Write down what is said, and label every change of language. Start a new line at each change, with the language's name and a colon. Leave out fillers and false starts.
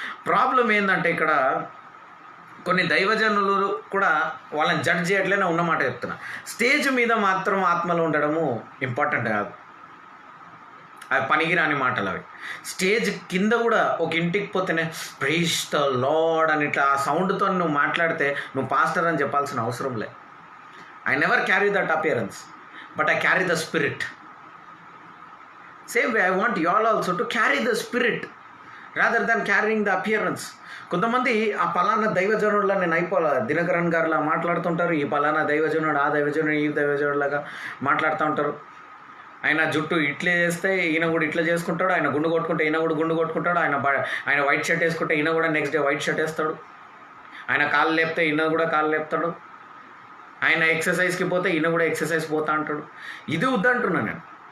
Telugu: Problem ఏంటంటే ఇక్కడ కొన్ని దైవజనులు కూడా వాళ్ళని జడ్జ్ చేయట్లేనే ఉన్నమాట చెప్తున్నా. స్టేజ్ మీద మాత్రం ఆత్మలు ఉండడము ఇంపార్టెంట్ కాదు, అవి పనికిరాని మాటలు అవి. స్టేజ్ కింద కూడా ఒక ఇంటికి పోతేనే ప్రైజ్ ద లార్డ్ అని ఇట్లా ఆ సౌండ్తో నువ్వు మాట్లాడితే నువ్వు పాస్టర్ అని చెప్పాల్సిన అవసరం లే.
English: I never carry that appearance, but I carry the spirit. Same way, I want you all also to carry the spirit rather than carrying the appearance.
Telugu: కొంతమంది ఆ పలానా దైవజనుడులా నేను అయిపోలే, దినకరన్ గారులా మాట్లాడుతుంటారు. ఈ పలానా దైవజనుడు, ఆ దైవజనుడు, ఈ దైవజనుడులాగా మాట్లాడుతూ ఉంటారు. ఆయన జుట్టు ఇట్లే చేస్తే ఈయన కూడా ఇట్లా చేసుకుంటాడు, ఆయన గుండు కొట్టుకుంటే ఈయన కూడా గుండు కొట్టుకుంటాడు, ఆయన వైట్ షర్ట్ వేసుకుంటే ఈయన కూడా నెక్స్ట్ డే వైట్ షర్ట్ వేస్తాడు, ఆయన కాళ్ళు లేపితే ఈయన కూడా కాళ్ళు లేపుతాడు, ఆయన ఎక్సర్సైజ్కి పోతే ఈయన కూడా ఎక్సర్సైజ్ పోతా అంటాడు. ఇది వద్దంటున్నా నేను.